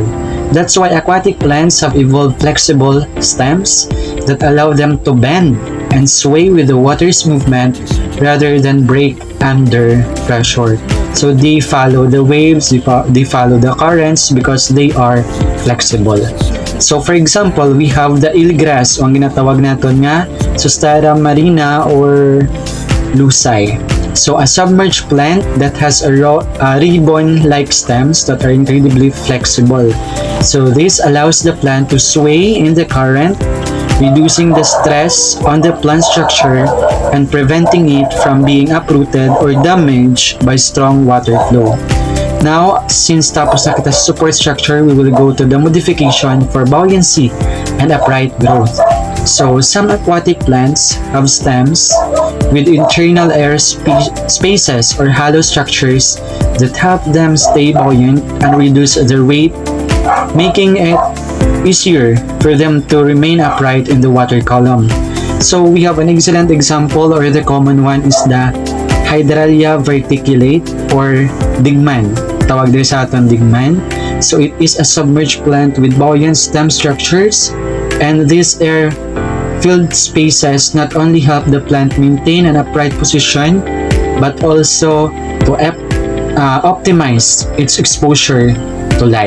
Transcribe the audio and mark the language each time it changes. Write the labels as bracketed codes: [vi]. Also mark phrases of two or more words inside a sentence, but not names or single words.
[en] That's why aquatic plants have evolved flexible stems that allow them to bend and sway with the water's movement rather than break under pressure. So they follow the waves, they follow the currents because they are flexible. So for example, we have the eelgrass, [hil] o ang ginatawag natin nga [en] Zostera marina or lucei. So a submerged plant that has a ribbon-like stems that are incredibly flexible. So this allows the plant to sway in the current, reducing the stress on the plant structure and preventing it from being uprooted or damaged by strong water flow. Now, since [hil] tapos na kita sa [en] support structure, we will go to the modification for buoyancy and upright growth. So, some aquatic plants have stems with internal air spaces or hollow structures that help them stay buoyant and reduce their weight, making it easier for them to remain upright in the water column. So, we have an excellent example, or the common one is the Hydralia verticulate or digman. [hil] Tawag din sa aton digman. [en] So it is a submerged plant with buoyant stem structures, and these air-filled spaces not only help the plant maintain an upright position but also to optimize its exposure to light.